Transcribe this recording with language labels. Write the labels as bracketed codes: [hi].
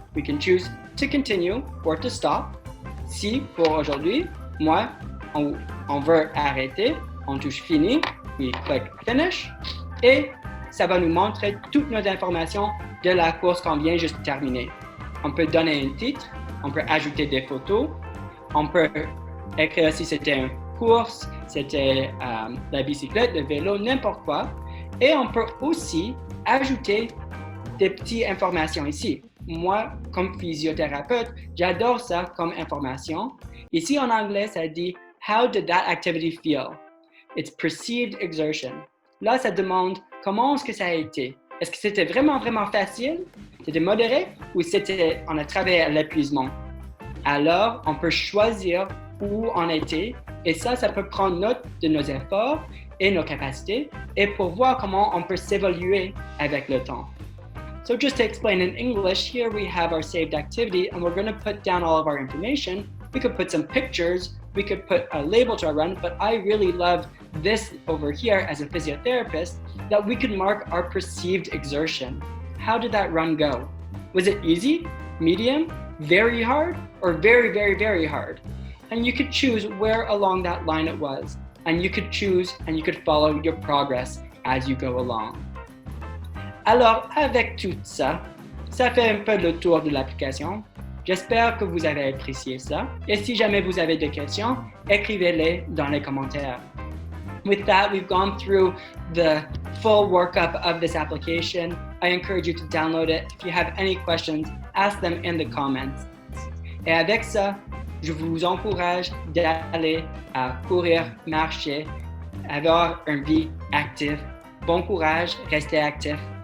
[en] We can choose to continue or to stop. [fr] Si pour aujourd'hui, moi, on veut arrêter, on touche fini, [en] we click finish, [fr] et ça va nous montrer toutes nos informations de la course qu'on vient juste de terminer. On peut donner un titre, on peut ajouter des photos, on peut écrire si c'était une course, c'était la bicyclette, le vélo, n'importe quoi. Et on peut aussi ajouter des petites informations ici. Moi, comme physiothérapeute, j'adore ça comme information. Ici, en anglais, ça dit [en] « How did that activity feel? » It's perceived exertion. [fr] Là, ça demande comment est-ce que ça a été. Est-ce que c'était vraiment, vraiment facile? C'était modéré? Ou on a travaillé à l'épuisement? Alors, on peut choisir où on était. Et ça peut prendre note de nos efforts et nos capacités et pour voir comment on peut s'évoluer avec le temps. [en] So just to explain in English, here we have our saved activity and we're going to put down all of our information. We could put some pictures, we could put a label to our run, but I really love this over here as a physiotherapist that we could mark our perceived exertion. How did that run go? Was it easy, medium, very hard, or very, very, very hard? And you could choose where along that line it was. And you could choose and you could follow your progress as you go along. [fr] Alors, avec tout ça, ça fait un peu le tour de l'application. J'espère que vous avez apprécié ça. Et si jamais vous avez des questions, écrivez-les dans les commentaires. [en] With that, we've gone through the full workup of this application. I encourage you to download it. If you have any questions, ask them in the comments. [fr] Et avec ça, je vous encourage d'aller courir, marcher, avoir une vie active. Bon courage, restez actif.